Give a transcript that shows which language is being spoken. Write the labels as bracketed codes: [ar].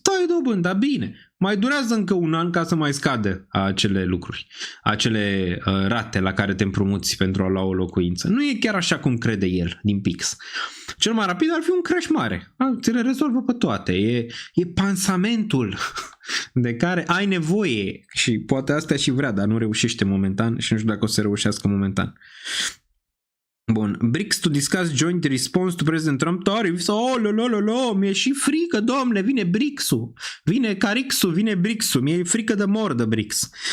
[ro] Tai dobândi, dar bine, mai durează încă un an ca să mai scadă acele lucruri, acele rate la care te împrumuți pentru a lua o locuință. Nu e chiar așa cum crede el din Pix. Cel mai rapid ar fi un crash mare. Ți le rezolvă pe toate. E pansamentul de care ai nevoie și poate asta și vrea, dar nu reușește momentan și nu știu dacă o să reușească momentan. [en] Bun, BRICS to discuss joint response to President Trump tariffs. [ro] Mi-e și frică, domnule, vine BRICS-ul, vine Carixul, vine BRICS-ul, mi-e frică de mordă BRICS.